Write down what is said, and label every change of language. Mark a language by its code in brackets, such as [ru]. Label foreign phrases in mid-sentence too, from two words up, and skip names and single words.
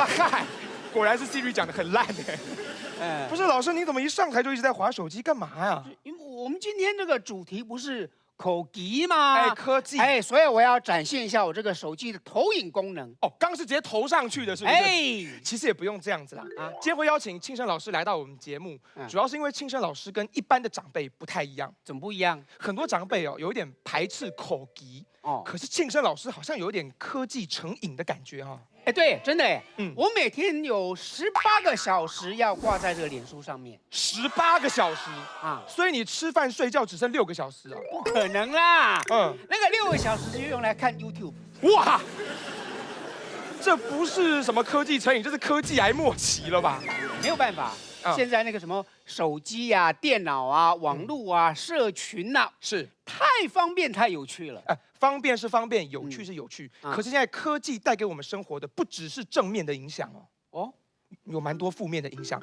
[zh] 嗨，果然是 Siri 講的很爛哎。不是，老師，你怎麼一上台就一直在滑手機，幹嘛呀？因為我們今天這個主題不是科技嗎？哎，科技。哎，所以我要展現一下我這個手機的投影功能。哦，剛是直接投上去的，是不是？哎，其實也不用這樣子啦。今天會邀請慶生老師來到我們節目，主要是因為慶生老師跟一般的長輩不太一樣。怎麼不一樣？很多長輩有一點排斥科技。哦，可是慶生老師好像有點科技成癮的感覺哈。哎，對，真的哎，我每天有18個小時要掛在這個臉書上面。 18個小時啊？所以你吃飯睡覺只剩6個小時啊？不可能啦，那個6個小時就用來看 YouTube。哇，這不是什麼科技成癮，這是科技癌末期了吧？沒有辦法，現在那個什麼手機啊、電腦啊、網絡啊、社群啊，是太方便、太有趣了。方便是方便，有趣是有趣。可是現在科技帶給我們生活的不只是正面的影響哦，有蠻多負面的影響。